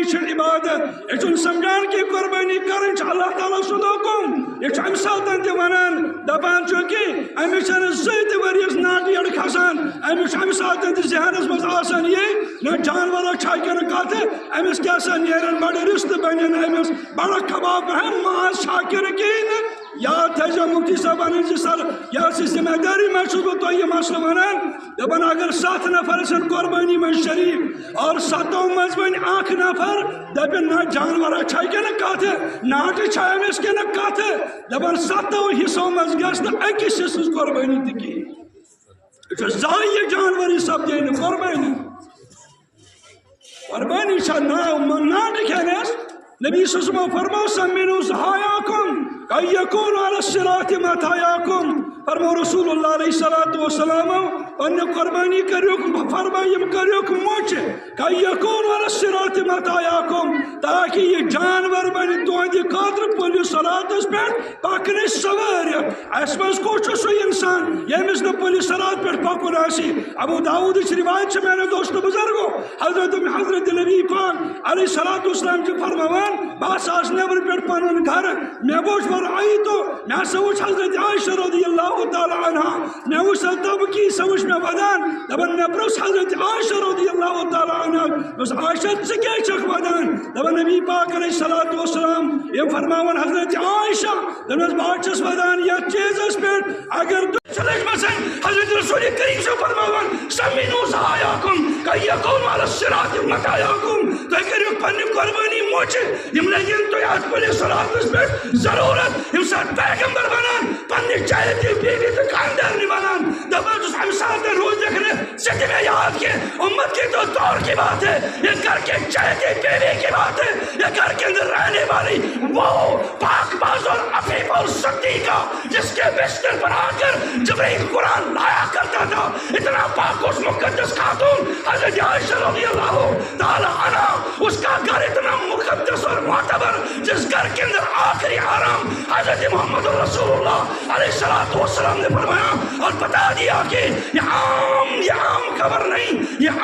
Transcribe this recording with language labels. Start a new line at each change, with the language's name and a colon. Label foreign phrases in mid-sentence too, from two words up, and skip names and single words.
Kashmiri: چھِ عبادت یہِ چھُنہٕ سمجھان کہ قربانی کرٕنۍ چھِ اللہ تعالیٰ سُنٛد حُکم یہِ چھُ امہِ ساتہٕ تہِ ونان دپان چھُ کہ أمِس چھنہٕ 2 ؤرِیس ناٹہِ کھسان أمِس چھُ امہِ ساتہٕ تہِ ذہنس منٛز آسان یہِ نہ جانورو چھا کِنہٕ کتھٕ أمِس کیٛاہ سا نیرن بڑٕ رشتہٕ بنن أمِس بڑٕ کباب بہن ماز چھا کِنہٕ کِہیٖنۍ یاد تھٲیزیو مفتی صٲبن سر یہ ذمہ داری میں چھُس بہٕ تۄہہِ یہِ مسلہٕ ونان دپان اگر 7 نفر ٲسِن قربانی منٛز شریٖف اور 7 منٛز وۄنۍ اکھ نفر دپن نہ جانورا چھا کِنہٕ کتھٕ ناٹہٕ چھا أمِس کِنہٕ کتھٕ دپان 7 حصو منٛز گژھِ نہٕ أکِس حصس قربانی تہِ کِہیٖنۍ یہِ چھُ ضایع یہِ جانور یہِ سپدے نہٕ قربانی قربانی چھا ناٹہٕ کھٮ۪نس نبی
Arabic: صلی اللہ علیہ وسلم
Kashmiri: فرماو
Arabic: سمنوا ضحاياكم كي يكون على الصراط
Kashmiri: مطاياكم فرماو
Arabic: رسول اللہ علیہ الصلوۃ والسلام
Kashmiri: پنہ قربانی کریوک فرمایم کریوک موچ
Arabic: كي يكون على الصراط مطاياكم
Kashmiri: تاکہ یہ جانور بن تہندِ خاطرٕ پُلہِ صراطس پٮ۪ٹھ پکنٕچ سوٲرۍ اس منٛز کُس چھُ سُہ انسان ییٚمِس نہٕ پُلہِ صراط پٮ۪ٹھ پکُن آسہِ ابو داؤدٕچ روایت چھِ میانیو دوستو بزرگو حضرت نبی پاک
Arabic: علیہ الصلوۃ والسلام
Kashmiri: چھِ فرماوان بہٕ آس نیبرٕ پٮ۪ٹھ پنُن گرٕ مےٚ وٕچھ ورعیتو مےٚ ہسا وٕچھ حضرت عائشہ
Arabic: رضی اللہ تعالیٰ عنہا
Kashmiri: مےٚ وٕچھ سۄ تبکی سۄ وٕچھ مےٚ ودان دپان مےٚ پرٛژھ حضرت عائشہ
Arabic: رضی اللہ تعالیٰ عنہا
Kashmiri: دوٚپُس عائشہ ژٕ کیٛازِ چھکھ ودان دپان نبی پاک
Arabic: علیہ الصلوۃ والسلام
Kashmiri: یِم فرماوان حضرت عائشہ دپان بہٕ حظ چھس ودان یتھ چیٖزس پٮ۪ٹھ اگر حضرت رسول کریم چھُ فرماوان
Arabic: سمنوا ضحاياكم كي يكون على الصراط مطاياكم
Kashmiri: تُہۍ کٔرِو پننہِ قربانی موچہِ یم لگن تۄہہِ اتھ پُلہِ صراطس پٮ۪ٹھ ضروٗرت ییٚمہِ ساتہٕ پیغمبر ونان پننہِ
Urdu: چاہتے بیوی
Kashmiri: تہٕ خاندارنہِ ونان دپان چھُس امہِ ساتہٕ روزکھ نہٕ ژٕ تہِ مےٚ یاد کینٛہہ
Urdu: امت کی تو دور کی بات ہے یہ گھر کے چاہتے بیوی کی بات ہے یہ گھر کے اندر رہنے والی وہ پاک باز اور عفیف اور صدیقہ جس کے بستر پر آ کر جبرائیل قرآن لایا کرتا تھا اتنا پاک اس مقدس خاتون حضرت عائشہ
Arabic: رضی اللہ تعالی عنہ
Urdu: اس کا گھر اتنا مقدس اور معتبر جس گھر کے اندر آخری آرام حضرت محمد
Arabic: رسول اللہ علیہ الصلوۃ والسلام
Urdu: نے فرمایا اور بتا دیا کہ یہ عام خبر نہیں، یہ عام